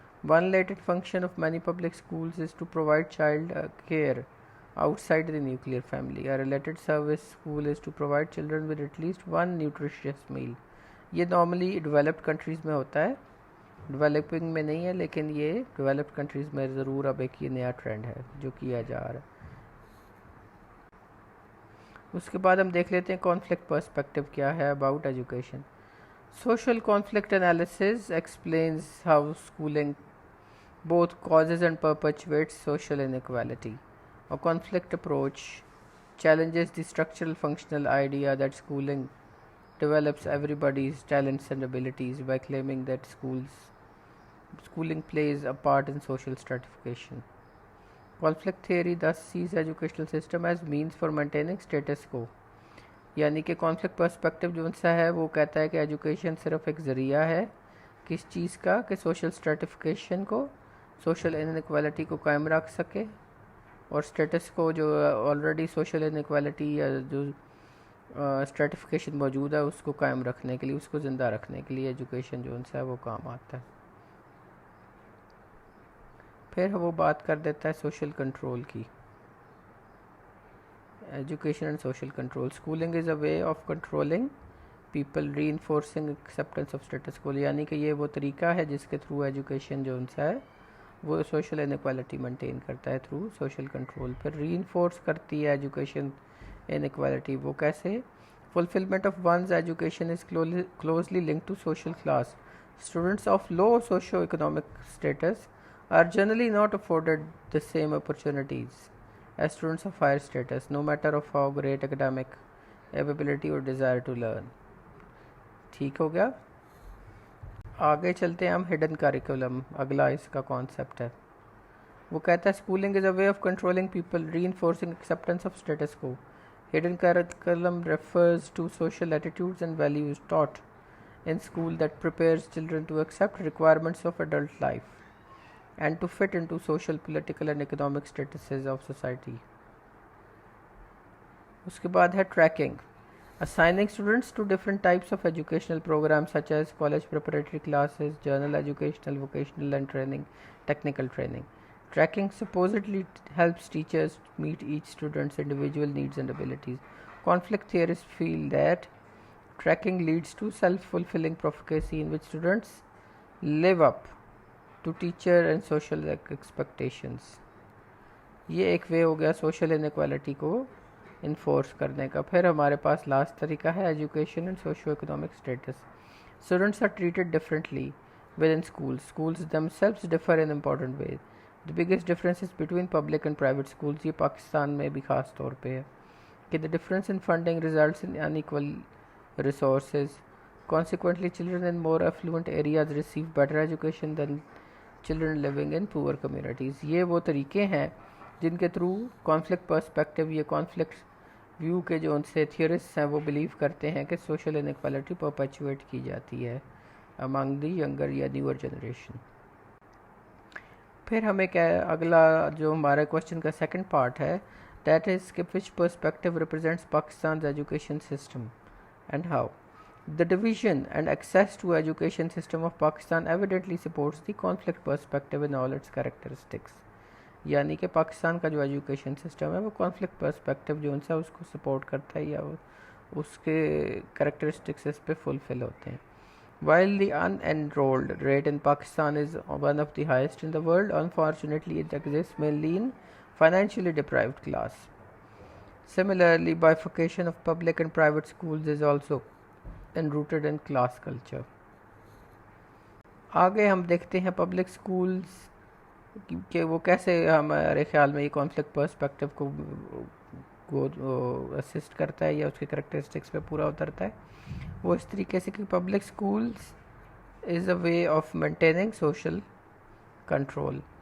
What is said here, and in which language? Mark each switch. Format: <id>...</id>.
<en>One related function of many public schools is to provide child care outside the nuclear family. A related service school is to provide children with at least one nutritious meal.</en> <ur>یہ normally developed countries میں ہوتا ہے, developing میں نہیں ہے, لیکن یہ developed countries میں ضرور اب ایک یہ نیا ٹرینڈ ہے جو کیا جا رہا ہے. اس کے بعد ہم دیکھ لیتے ہیں کانفلکٹ پرسپیکٹیو کیا ہے about education.</ur> <en>Social conflict analysis explains how schooling both causes and perpetuates social inequality. A conflict approach challenges the structural functional idea that schooling develops everybody's talents and abilities by claiming that schooling plays a part in social stratification. Conflict theory thus sees educational system as means for maintaining status quo.</en> <ur>یعنی کہ conflict perspective جو سا ہے وہ کہتا ہے کہ education صرف ایک ذریعہ ہے کس چیز کا, کہ سوشل اسٹریٹیفیکیشن کو, سوشل انیکوالٹی کو قائم رکھ سکے, اور اسٹیٹس کو جو آلریڈی سوشل انیکوالٹی یا جو اسٹریٹیفیکیشن موجود ہے اس کو قائم رکھنے کے لیے, اس کو زندہ رکھنے کے لیے ایجوکیشن جو ہے وہ کام آتا ہے. پھر وہ بات کر دیتا ہے سوشل کنٹرول کی.</ur> <en>Education and social control. Schooling is a way of controlling people reinforcing acceptance of status quo.</en> <ur>یعنی کہ یہ وہ طریقہ ہے جس کے تھرو ایجوکیشن جو ان سے ہے وہ سوشل انیکوالٹی مینٹین کرتا ہے تھرو سوشل کنٹرول. پھر ری انفورس کرتی ہے ایجوکیشن انیکوالٹی. وہ کیسے؟</ur> <en>Fulfilment of one's education is closely linked to social class. Students of low socio economic status are generally not afforded the same opportunities as students of higher status, no matter of how great academic ability or desire to learn.</en> <ur>ٹھیک ہو گیا. آگے چلتے ہیں ہم hidden curriculum. اگلا اس کا concept ہے, وہ کہتا ہے</ur> <en>Schooling is a way of controlling people reinforcing acceptance of status quo. Hidden curriculum refers to social attitudes and values taught in school that prepares children to accept requirements of adult life and to fit into social, political and economic statuses of society.</en> <ur>اس کے بعد ہے tracking.</ur> <en>Assigning students to different types of educational programs such as college preparatory classes, general educational, vocational and technical training. Tracking supposedly helps teachers meet each student's individual needs and abilities. Conflict theorists feel that tracking leads to self-fulfilling prophecy in which students live up to teacher and social expectations.</en> <ur>یہ ایک وے ہو گیا social inequality کو enforce کرنے کا. پھر ہمارے پاس last طریقہ ہے education and socio economic status.</ur> <en>Students are treated differently with in schools. Schools themselves differ in important ways. The biggest difference is between public and private schools.</en> <ur>یہ پاکستان میں بھی خاص طور پہ ہے کہ</ur> <en>the difference in funding results in unequal resources. Consequently, children in more affluent areas receive better education than children living in poor communities.</en> <ur>یہ وہ طریقے ہیں جن کے تھرو کانفلکٹ پرسپیکٹیو, یہ کانفلکٹ ویو کے جو ان سے تھیورسٹ ہیں وہ بلیو کرتے ہیں کہ سوشل انیکوالٹی پرپیچویٹ کی جاتی ہے امانگ دی ینگر یا نیور جنریشن. پھر ہمیں کیا اگلا جو ہمارے کوشچن کا سیکنڈ پارٹ ہے, دیٹ از کہ</ur> <en>Which perspective represents Pakistan's education system and how. The division and access to education system of Pakistan evidently supports the conflict perspective in all its characteristics.</en> <ur>یعنی کہ پاکستان کا جو ایجوکیشن سسٹم ہے وہ conflict perspective جو ان سے اس کو سپورٹ کرتا ہے یا اس کے کریکٹرسٹکس اس پہ فلفل ہوتے ہیں.</ur> <en>While the unenrolled rate in Pakistan is one of the highest in the world, unfortunately it exists mainly in financially deprived class. Similarly, bifurcation of public and private schools is also enrooted in class culture.</en> <ur>آگے ہم دیکھتے ہیں public schools کہ وہ کیسے ہمارے خیال میں یہ کانفلکٹ پرسپیکٹو کو اسسٹ کرتا ہے یا اس کے کریکٹرسٹکس پہ پورا اترتا ہے. وہ اس طریقے سے کہ</ur> <en>Public schools is a way of maintaining social control.</en>